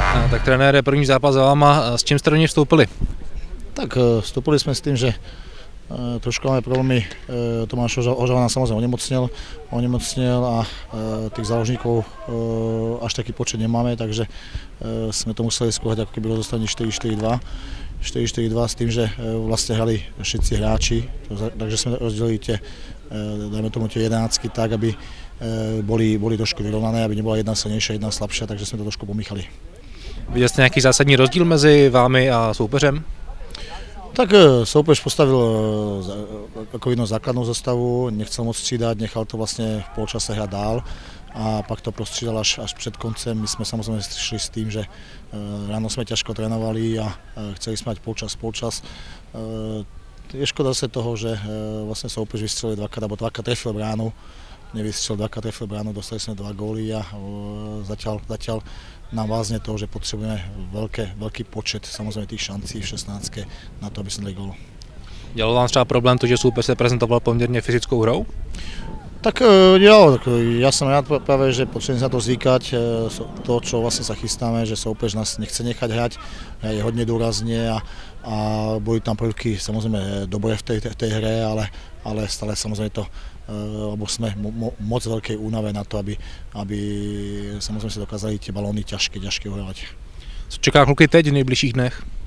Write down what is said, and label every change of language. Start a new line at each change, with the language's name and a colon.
Czech: Tak trenére, první zápas za váma, s čím jste do něj vstoupili?
Slovak: Tak vstúpili sme s tým, že trošku máme problémy. Tomáš Ožava nám samozrejme onemocnel a tých záložníkov až taký počet nemáme, takže sme to museli skúhať ako keby rozostavenie 4-4-2. 4-4-2 s tým, že vlastne hrali všetci hráči, takže sme rozdelili tie, dajme tomu tie jedenáctky tak, aby boli trošku vyrovnané, aby nebola jedna silnejšia, jedna slabšia, takže sme to trošku pomíchali.
Czech: Viděl jste nějaký zásadní rozdíl mezi vámi a soupeřem?
Slovak: Tak soupeř postavil ako jednu základnú zostavu, nechcel moc střídať, nechal to vlastne v polčase hrať dál
Czech: a pak to prostřídal až před koncem.
Slovak: My sme samozrejme šli s tým, že ráno sme ťažko trénovali a chceli sme mať polčas. Je škoda sa toho, že vlastne soupeř vystrelil dvakrát, alebo dvakrát trefil bránu, nevystrelil, dvakrát trefil bránu, dostali sme 2 góly a zatiaľ nám vázne to, že potrebujeme veľký počet samozrejme tých šancí v 16 na to, aby sme dali gól.
Czech: Dělal vám třeba problém to, že soupeř se prezentoval poměrně fyzickou hrou?
Slovak: Tak jo, ja som rád práve, že potrebujem sa to zvykať, to, čo vlastne sa chystáme, že soupeř nás nechce nechať hrať, je hodne dôrazne a boli tam prvky samozrejme dobre v tej hre, ale stále samozrejme to, lebo sme moc veľkej únave na to, aby samozrejme si dokázali tie balóny ťažké uhrávať.
Czech: Co čeká kluky teď v nejbližších dnech?